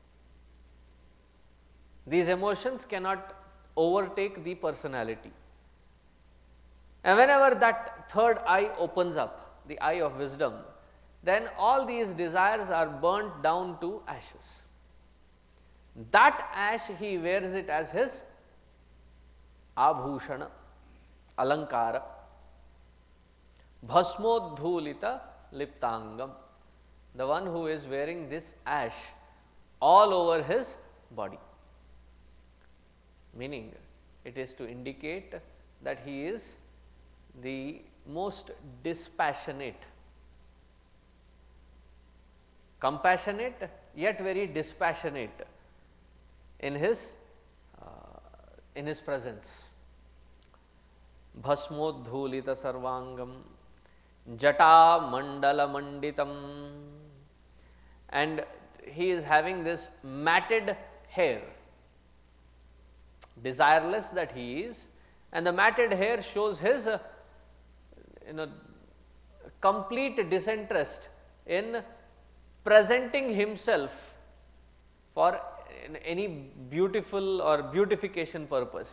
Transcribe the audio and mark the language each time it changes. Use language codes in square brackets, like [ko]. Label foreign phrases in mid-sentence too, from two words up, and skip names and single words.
[en] These emotions cannot overtake the personality. And whenever that third eye opens up, the eye of wisdom, then all these desires are burnt down to ashes. That ash he wears it as his [sa] abhushana, alankara, bhasmodhulita liptangam, [en] the one who is wearing this ash all over his body. Meaning, it is to indicate that he is the most dispassionate, compassionate yet very dispassionate in his presence. [sa] Bhasmodhulita sarvangam jata mandala manditam, [en] and he is having this matted hair, desireless that he is, and the matted hair shows his complete disinterest in presenting himself for any beautiful or beautification purpose.